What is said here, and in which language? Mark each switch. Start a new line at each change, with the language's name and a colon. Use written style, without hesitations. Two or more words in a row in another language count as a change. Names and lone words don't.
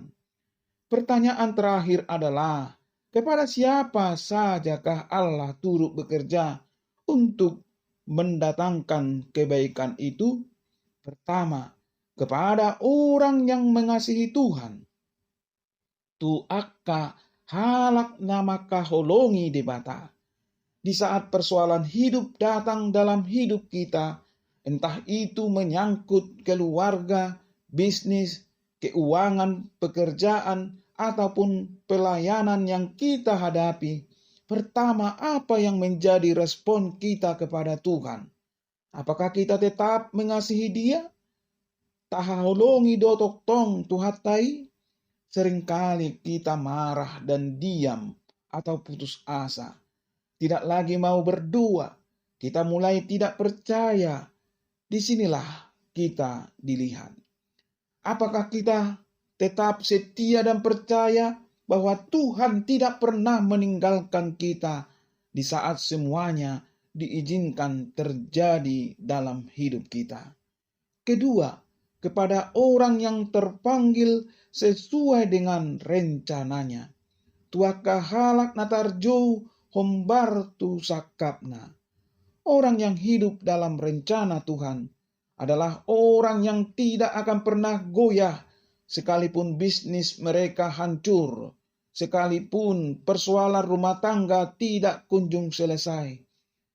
Indonesian: Pertanyaan terakhir adalah, kepada siapa sajakah Allah turut bekerja untuk mendatangkan kebaikan itu? Pertama, kepada orang yang mengasihi Tuhan.
Batak Toba: Tu akka halak nama kaholongi debata.
Indonesian: Di saat persoalan hidup datang dalam hidup kita, entah itu menyangkut keluarga, bisnis, keuangan, pekerjaan, ataupun pelayanan yang kita hadapi, pertama apa yang menjadi respon kita kepada Tuhan? Apakah kita tetap mengasihi Dia?
Batak Toba: Tahaholongi dotok tong tuhatai?
Indonesian: Seringkali kita marah dan diam atau putus asa. Tidak lagi mau berdoa. Kita mulai tidak percaya. Disinilah kita dilihat. Apakah kita tetap setia dan percaya bahwa Tuhan tidak pernah meninggalkan kita di saat semuanya diizinkan terjadi dalam hidup kita? Kedua, kepada orang yang terpanggil sesuai dengan rencananya.
Batak Toba: Tuaka halak natarjo hombar tu sakapna.
Indonesian: Orang yang hidup dalam rencana Tuhan adalah orang yang tidak akan pernah goyah sekalipun bisnis mereka hancur, sekalipun persoalan rumah tangga tidak kunjung selesai.